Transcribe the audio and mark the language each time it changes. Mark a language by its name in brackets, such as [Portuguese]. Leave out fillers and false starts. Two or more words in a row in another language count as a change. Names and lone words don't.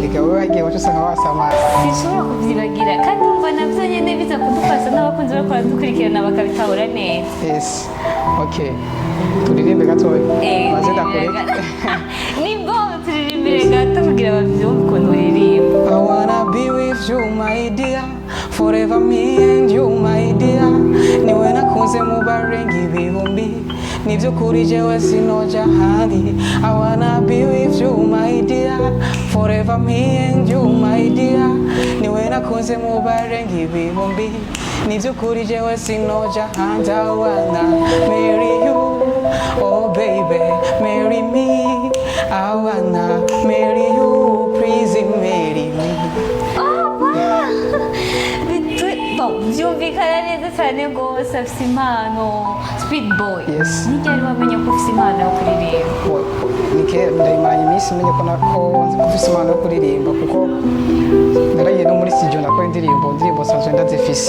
[Rundi] Erega wowe wagiye wacu usanga wasama. Sinshobora kubyibagira kandi umva navyo nyene biza kudufasha n'abakunzi bariko baradukurikirana bakabitahura neza. [English] Yes. Okay. [Rundi] Turirimbe gatoya. Maze ndakureka. Nimbo turirimbire gato kugira bavyumve ukuntu uririmba. [English] I wanna be with you my dear, forever me and you my dear. [Rundi] Niwe nakunze mu barenga ibihumbi, nivyo kuri jewe sinoja handi. [English] I wanna be with you my dear, forever me and you my dear. [Rundi] Niwe nakunze mu barenga ibihumbi, nivyo kuri jewe sinoja handi. [English] I wanna marry you, oh baby, marry me. I wanna marry you, please marry me. [Kinyarwanda] Byumvikana neza cyane rwose afite impano. Speed Boy, [English] Yes. [Kinyarwanda] nigeri wamenya ko ufite impano yo kuririmba? [Rundi] Ndayimaranye iminsi menye ko ufise impano yo kuririmba kuko naragiye no muri studio ndakora indirimbo sanzwe ndazifise.